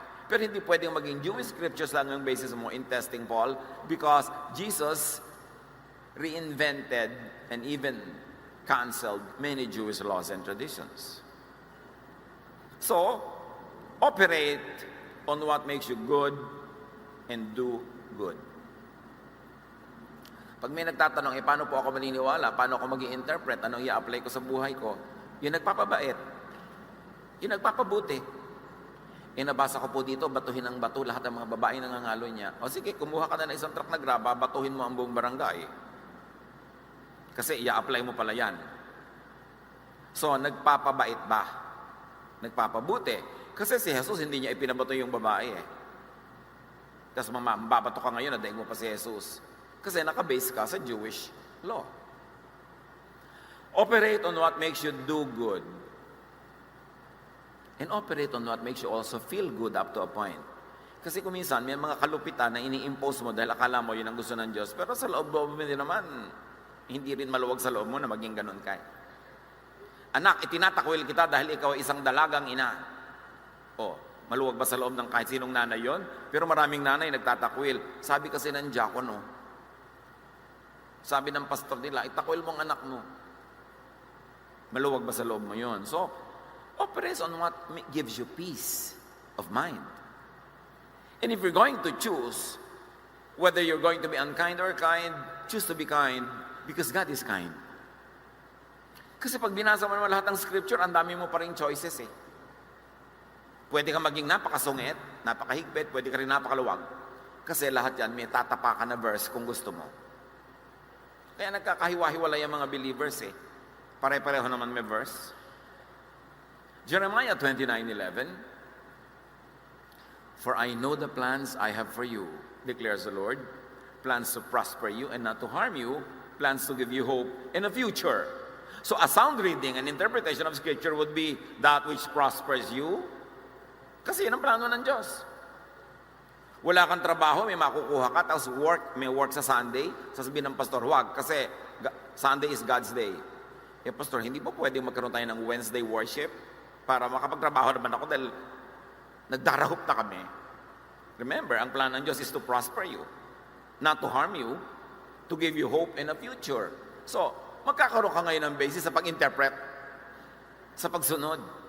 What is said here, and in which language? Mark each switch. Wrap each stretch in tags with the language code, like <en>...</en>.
<tl>Pero hindi pwedeng maging</tl> <en>Jewish scriptures lang ang basis mo in testing Paul because Jesus reinvented and even canceled many Jewish laws and traditions. So, operate on what makes you good and do good.</en> <tl>Pag may nagtatanong, paano po ako maniniwala? Paano ako mag-i-interpret? Anong i-apply ko sa buhay ko? Yung nagpapabait. Yung nagpapabuti. Nabasa ko po dito, batuhin ang bato lahat ng mga babae nangangalo niya. O sige, kumuha ka na ng isang truck na graba, batuhin mo ang buong barangay. Kasi i-apply mo pala yan. So, nagpapabait ba? Nagpapabuti. Kasi si Jesus hindi niya ipinabato yung babae eh. Tapos mababato ka ngayon, nadaig mo pa si Jesus. Kasi nakabase ka sa Jewish law.</tl> <en>Operate on what makes you do good. And operate on what makes you also feel good up to a point.</en> <tl>Kasi kung minsan, may mga kalupitan na ini-impose mo dahil akala mo yun ang gusto ng Diyos. Pero sa loob-loob mo din naman, hindi rin maluwag sa loob mo na maging ganun ka. Anak, itinatakwil kita dahil ikaw ay isang dalagang ina. O, maluwag ba sa loob ng kahit sinong nanay yon? Pero maraming nanay nagtatakwil. Sabi kasi ng diakono, sabi ng pastor nila, itakwil mo ang anak mo. Maluwag ba sa loob mo yon?</tl> <en>So, operate on what gives you peace of mind. And if you're going to choose whether you're going to be unkind or kind, choose to be kind because God is kind.</en> <tl>Kasi pag binasa mo naman lahat ng scripture, ang dami mo pa rin choices eh. Pwede ka maging napakasungit, napakahigpit, pwede ka rin napakaluwag. Kasi lahat yan, may tatapakan na verse kung gusto mo. Kaya nagkakahiwa-hiwalay ang mga believers eh. Pare-pareho naman may verse.</tl> <en>Jeremiah 29:11, "For I know the plans I have for you, declares the Lord, plans to prosper you and not to harm you, plans to give you hope in a future." So a sound reading and interpretation of Scripture would be that which prospers you.</en> <tl>Kasi yun ang plano ng Diyos. Wala kang trabaho, may makukuha ka, tapos may work sa Sunday, sasabihin ng pastor, huwag, kasi</tl> <en>Sunday is God's day.</en> <tl>Pastor, hindi po pwedeng magkaroon tayo ng Wednesday worship para makapagtrabaho naman ako dahil nagdarahop na kami.</tl> <en>Remember, ang plan ng Diyos is to prosper you, not to harm you, to give you hope in a future.</en> <tl>So, magkakaroon ka ngayon ng basis sa pag-interpret, sa pagsunod.</tl>